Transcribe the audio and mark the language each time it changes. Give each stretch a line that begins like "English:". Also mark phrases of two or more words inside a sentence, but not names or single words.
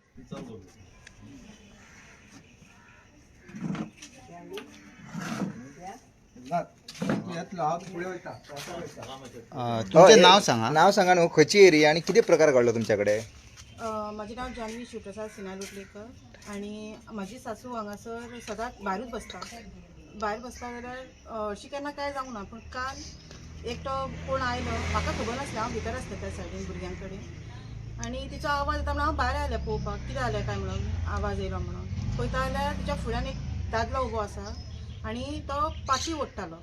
Marathi: तुमचे नाव सांगा.
Konkani: नाव सांगा न्हू, खंयची एरिया आणि किती प्रकार घडलो तुमच्याकडे?
Marathi: माझे नाव जानवी शिवप्रसाद सिन्हा लोटलेकर आणि माझी सासू
Konkani: हांगासर सदांच भायरूच बसता. भायर बसता जाल्यार अशी केन्ना काय जावंक ना, पूण काल एकटो कोण आयलो, म्हाका खबर नासलें, हांव भितर आसलें त्या सायडीन भुरग्यां कडेन, आनी तिचो आवाज येता म्हणून हांव भायर आयलें पळोवपाक कितें जालें काय म्हणून, आवाज येयलो म्हणून. पळयता जाल्यार तिच्या फुड्यान एक दादलो उबो आसा आनी तो पाटी ओडटालो.